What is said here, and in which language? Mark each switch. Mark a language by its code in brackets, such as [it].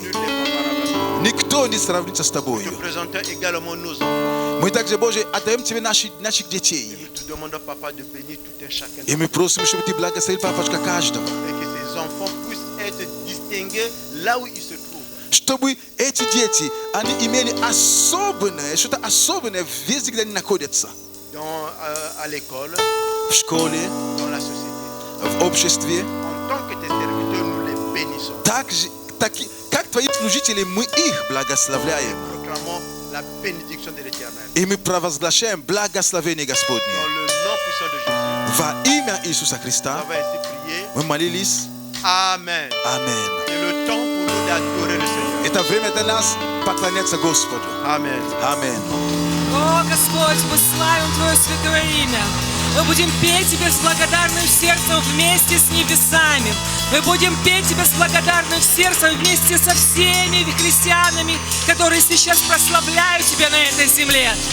[fr] Nul n'est comparable à toi. [ru] Никто не сравнится с [fr] Nous [ru] Тобою. [fr] te présentons également nos enfants. [ru] Мы также, Боже, отдаем Тебе наших [fr] Et [ru] детей. [fr] nous te demandons, Papa, de bénir tout un chacun. [ru] И мы просим, чтобы Ты благословил, Папочка, каждого. [fr] Et que ces enfants puissent être distingués là où ils se trouvent. [ru] Чтобы эти дети, они имели особенное, что-то особенное везде, где они находятся. [fr] À l'école, [ru] В школе, [fr] dans la société. [ru] в обществе. [fr] En tant que tes serviteurs, nous les bénissons. [ru] Так же, как Твои служители, мы их благословляем. [fr] Proclamons la bénédiction de l'Éternel. [ru] И мы провозглашаем благословение Господне. [fr] Dans le nom puissant de Jésus. [ru] Во имя Иисуса [fr] Nous [ru] Христа [fr] avons ainsi prié. [ru] мы молились. [fr] Amen. [ru] Аминь. [fr] C'est le temps pour nous d'adorer le Seigneur. [ru] Это время для нас поклоняться Господу. [fr] Amen. [ru] Аминь. О, Господь, мы славим Твое святое имя. Мы будем петь Тебе с благодарным сердцем вместе с небесами. Мы будем петь Тебе с благодарным сердцем вместе со всеми христианами, которые сейчас прославляют Тебя на этой земле.